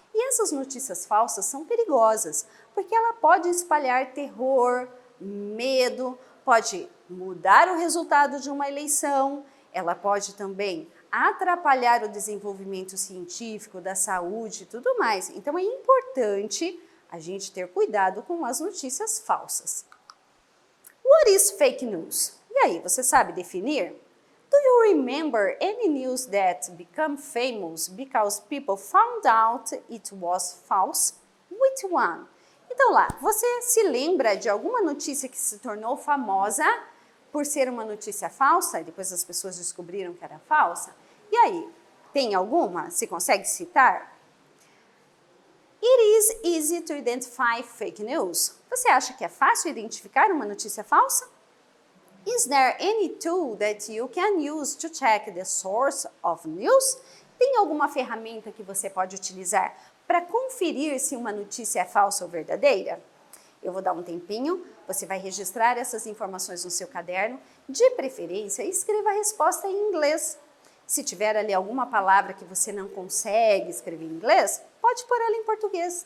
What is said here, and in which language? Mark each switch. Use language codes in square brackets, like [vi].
[pt] E essas notícias falsas são perigosas, porque ela pode espalhar terror, medo, pode mudar o resultado de uma eleição, ela pode também atrapalhar o desenvolvimento científico, da saúde e tudo mais. Então é importante a gente ter cuidado com as notícias falsas. [en] What is fake news? [pt] E aí, você sabe definir? [en] Do you remember any news that became famous because people found out it was false? Which one? [pt] Então lá, você se lembra de alguma notícia que se tornou famosa por ser uma notícia falsa e depois as pessoas descobriram que era falsa? E aí, tem alguma? Se consegue citar? [en] It is easy to identify fake news. [pt] Você acha que é fácil identificar uma notícia falsa? [en] Is there any tool that you can use to check the source of news? [pt] Tem alguma ferramenta que você pode utilizar para conferir se uma notícia é falsa ou verdadeira? Eu vou dar um tempinho, você vai registrar essas informações no seu caderno, de preferência escreva a resposta em inglês. Se tiver ali alguma palavra que você não consegue escrever em inglês, pode pôr ela em português.